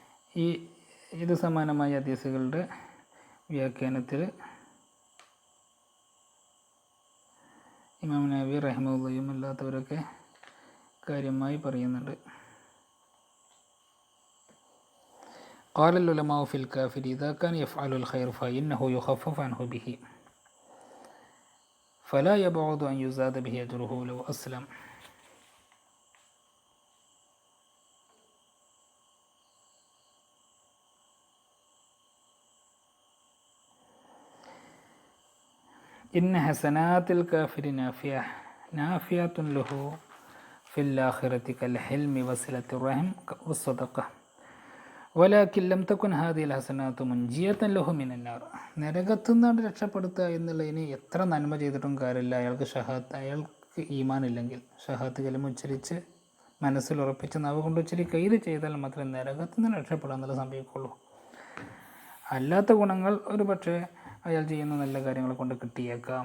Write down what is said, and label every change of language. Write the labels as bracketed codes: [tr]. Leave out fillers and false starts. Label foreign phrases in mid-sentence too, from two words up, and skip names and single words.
[ml] ഇത് സമാനമായ ഹദീസുകളുടെ വ്യാഖ്യാനത്തിൽ ഇമാം നബി റഹിമഹുള്ളയും അല്ലാത്തവരൊക്കെ കാര്യമായി പറയുന്നുണ്ട്. [ar] قال العلماء في الكافر إذا كان يفعل الخير فإنه يخفف عنه به فلا يبعد أن يزاد به أجره لو أسلم. إن حسنات الكافر نافية له في الآخرة كالحلم وصلة الرحم والصدقة ولكن لم تكن هذه الحسنات منجية له من النار. [ml] നരകത്തു നിന്നാണ് രക്ഷപ്പെടുത്തുക എന്നുള്ളതിന് എത്ര നന്മ ചെയ്തിട്ടും കാര്യമില്ല. അയാൾക്ക് ഈമാൻ ഇല്ലെങ്കിൽ, ഷഹാത്ത് കലിമ ഉച്ചരിച്ച് മനസ്സിൽ ഉറപ്പിച്ച് നാവ് കൊണ്ട് ഉച്ചരിക്കുക ഇത് ചെയ്താൽ മാത്രമേ നരകത്തു നിന്ന് രക്ഷപ്പെടാൻ എന്നുള്ള സംഭവിക്കുള്ളൂ. അല്ലാത്ത ഗുണങ്ങൾ ഒരു പക്ഷേ അയാൾ ചെയ്യുന്ന നല്ല കാര്യങ്ങളെ കൊണ്ട് കിട്ടിയേക്കാം.